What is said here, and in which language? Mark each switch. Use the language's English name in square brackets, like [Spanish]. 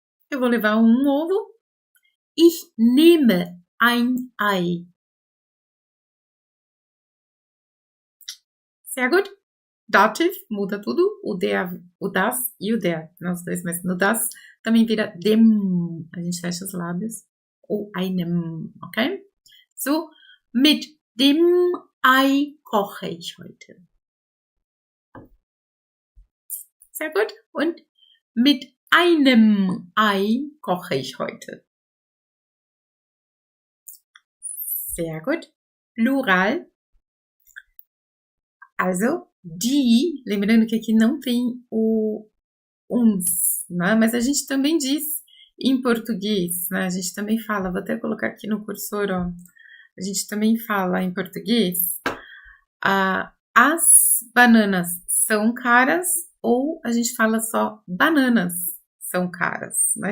[Portuguese] Eu vou levar um ovo. [German] Ich nehme ein Ei. Sehr gut. [Portuguese] Dativ, muda tudo. O der, o das e o der. Nós dois, mas no das também vira dem. A gente fecha os lábios. Ou einem, ok? [German] So, mit dem Ei koche ich heute. Sehr gut. Und mit einem Ei koche ich heute. Sehr gut. [Portuguese] Plural. Also, die, lembrando que aqui não tem o uns, né? Mas a gente também diz em português, né? A gente também fala, vou até colocar aqui no cursor, ó. A gente também fala em português, as bananas são caras, ou a gente fala só bananas são caras, né?